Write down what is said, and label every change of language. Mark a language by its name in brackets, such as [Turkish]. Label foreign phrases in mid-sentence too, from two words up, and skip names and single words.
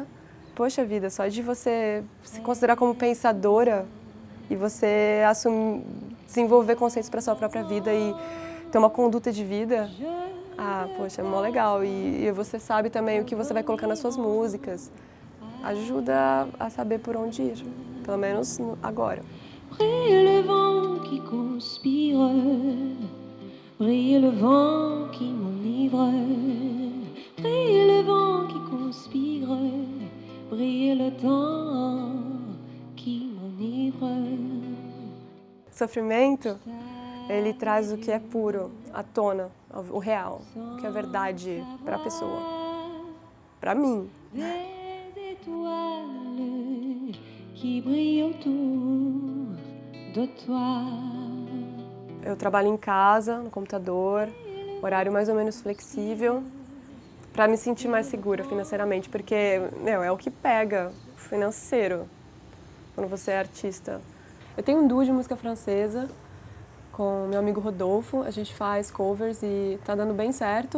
[Portuguese] Poxa vida, só de você se considerar como pensadora e você desenvolver conceitos para sua própria vida e ter uma conduta de vida, poxa, é mó legal. E você sabe também o que você vai colocar nas suas músicas. Ajuda a saber por onde ir, pelo menos agora. [French] Brille le vent qui conspire, brille le vent qui m'enivre, brille le vent qui conspire, brille le temps qui m'enivre. [Portuguese] Sofrimento, ele traz o que é puro à tona, o real, o que é verdade para a pessoa, para mim. [French] Des étoiles qui brillent autour de toi. [Portuguese] Eu trabalho em casa, no computador, horário mais ou menos flexível, para me sentir mais segura financeiramente, porque, é o que pega, o financeiro, quando você é artista. Eu tenho um duo de música francesa com meu amigo Rodolfo, a gente faz covers e tá dando bem certo.